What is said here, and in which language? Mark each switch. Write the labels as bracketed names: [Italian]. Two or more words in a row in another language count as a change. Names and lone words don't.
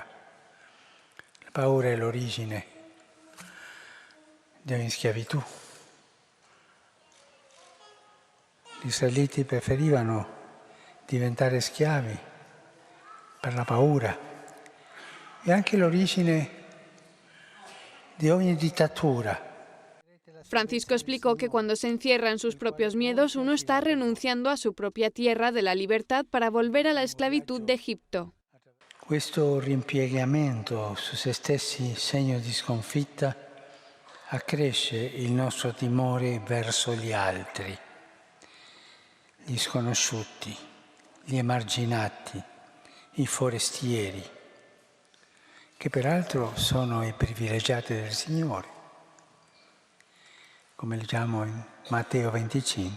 [Italian] La paura è l'origine di ogni schiavitù. Gli israeliti preferivano diventare schiavi per la paura. È anche l'origine di ogni dittatura. [Spanish] Francisco explicó que cuando se encierra en sus propios miedos, uno está renunciando a su propia tierra de la libertad para volver a la esclavitud de Egipto. [Italian] Questo rimpiegamento su se stessi, segno di sconfitta, accresce il nostro timore verso gli altri, gli sconosciuti, gli emarginati, i forestieri, che peraltro sono i privilegiati del Signore, come leggiamo in Matteo 25.